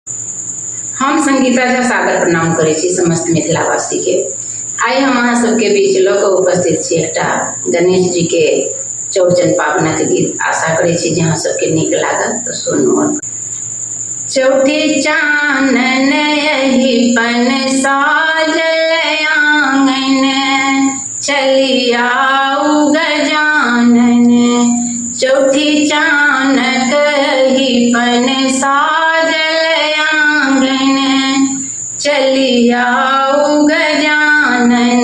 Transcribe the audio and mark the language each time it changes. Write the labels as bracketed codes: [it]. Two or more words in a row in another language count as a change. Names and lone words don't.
[mai] हम संगीता झा सादर प्रणाम करै छी समस्त मिथिलावासी के। आइ हम अहाँ सबके बीच लऽ कऽ उपस्थित छी एकटा गणेश जी के चौड़चन पाबनक गीत। आशा करै छी जे अहाँ सबके नीक लागत, तो सुनू। चौठी चानन यही पन साजल आंगन, चली आऊ गजानन। चौठी चानक ही पन साजल आंगन, चली आऊ गजानन।